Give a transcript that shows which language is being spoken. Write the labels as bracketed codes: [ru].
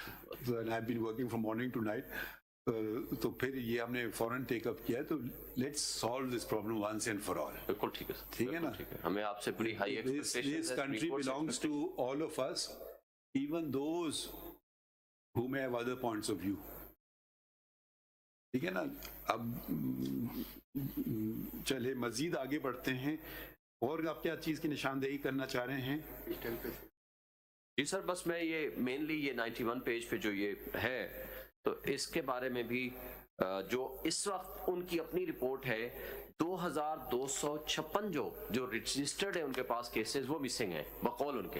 [en] I have been working from morning to night, [ur] تو پھر یہ ہم نے فوراً ٹیک اپ کیا ہے. [en] تو let's solve this problem once and for all. [ur] بالکل ٹھیک ہے, ٹھیک ہے نا. ہمیں آپ سے بڑی high expectations [en] This country belongs to all of us, even those who may have other points of view. [ur] ٹھیک ہے نا. اب چلے مزید آگے بڑھتے ہیں, اور آپ کیا چیز کی نشاندہی کرنا چاہ رہے ہیں؟ جی سر, بس میں یہ مینلی یہ 91 پیج پہ جو یہ ہے, تو اس کے بارے میں بھی جو اس وقت ان کی اپنی رپورٹ ہے, 2256 جو رجسٹرڈ ہے ان کے پاس کیسز, وہ مسنگ ہیں بقول ان کے.